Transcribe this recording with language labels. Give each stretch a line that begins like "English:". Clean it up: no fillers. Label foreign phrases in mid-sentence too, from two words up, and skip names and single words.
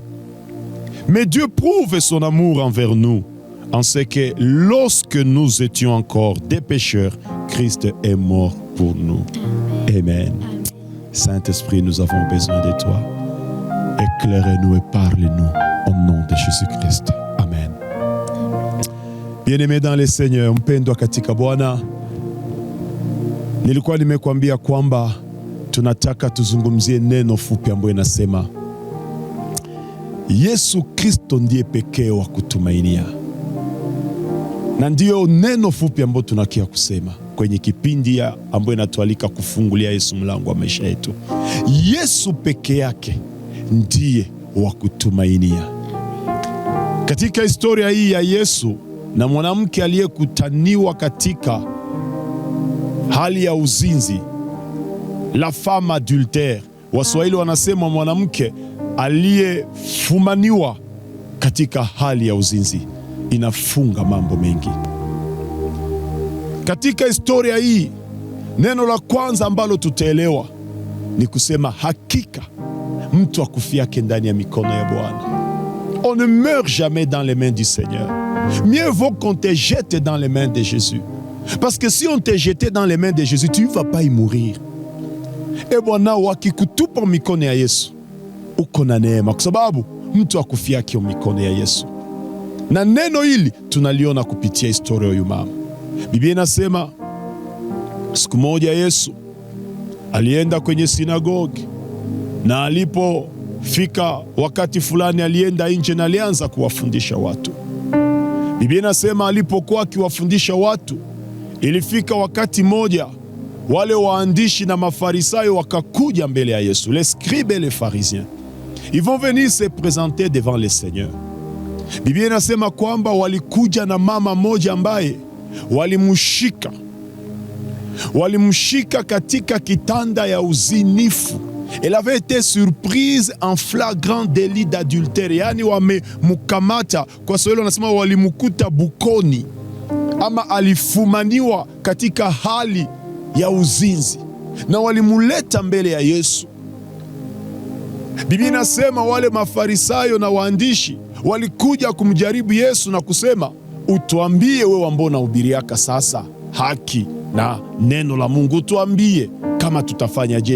French: Mais Dieu prouve son amour envers nous, en ce que lorsque nous étions encore des pécheurs, Christ est mort pour nous. Amen. Saint-Esprit, nous avons besoin de toi. Éclaire-nous et parle-nous au nom de Jésus-Christ. Amen. Bien-aimé dans le Seigneur,
Swahili: mpendwa katika Bwana, nilikuwa nimekuambia kwamba tunataka tuzungumzie neno fupi ambayo inasema Yesu Kristo ndiye pekee wa kutumainia. Na ndiyo neno fupi ambayo tunakia kusema kwenye kipindi ambayo inatualika kufungulia Yesu mlango wa maisha yetu. Yesu pekee yake ndiye wa kutumainia. Katika historia hii ya Yesu na mwanamke aliyekutaniwa katika hali ya uzinzi,
French: la femme adultère,
Swahili: Waswahili wanasema mwanamke aliyefumaniwa katika hali ya uzinzi, inafunga mambo mengi. Katika historia hii, neno la kwanza ambalo tutaelewa ni kusema hakika mtu akufiake ndani ya mikono ya Bwana.
French: On ne meurt jamais dans les mains du Seigneur. Mieux vaut qu'on te jette dans les mains de Jésus. Parce que si on te jetait dans les mains de Jésus, tu ne vas pas y mourir.
Swahili: E Bwana, wakikutupa mikono ya Yesu, uko na neema, kwa sababu mtu akufiake mikono ya Yesu. Na neno hili tunaliona kupitia historia ya mama. Biblia inasema siku moja Yesu alienda kwenye sinagogi, na alipofika wakati fulani alienda nje na alianza kuwafundisha watu. Biblia inasema alipokuwa akiwafundisha watu, ilifika wakati moja wale waandishi na mafarisayo wakakuja mbele ya Yesu.
French: Les scribes et les pharisiens, ils vont venir se présenter devant le Seigneur.
Swahili: Biblia inasema kwamba walikuja na mama moja ambaye walimshika katika kitanda ya uzinifu.
French: Elle avait été surprise en flagrant délit d'adultère,
Swahili: yani wamemukamata, kwa sababu wanasema walimukuta bukoni, ama alifumaniwa katika hali ya uzinzi, na walimuleta mbele ya Yesu. Biblia inasema wale mafarisayo na waandishi walikuja kumjaribu Yesu na kusema, utuambie wewe ambao unahubiriaka sasa haki na neno la Mungu, tuambie kama tutafanya je?